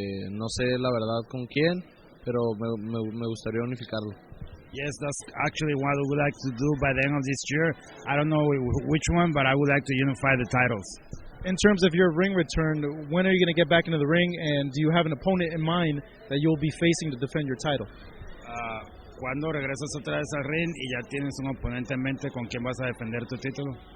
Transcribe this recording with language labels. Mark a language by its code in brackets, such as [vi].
[es] No sé la verdad con quién, pero me gustaría unificarlo. [en] Yes, that's actually what I would like to do by the end of this year. I don't know which one, but I would like to unify the titles. In terms of your ring return, when are you going to get back into the ring, and do you have an opponent in mind that you'll be facing to defend your title? [es] ¿Cuándo regresas otra vez al ring y ya tienes un oponente en mente con quien vas a defender tu título?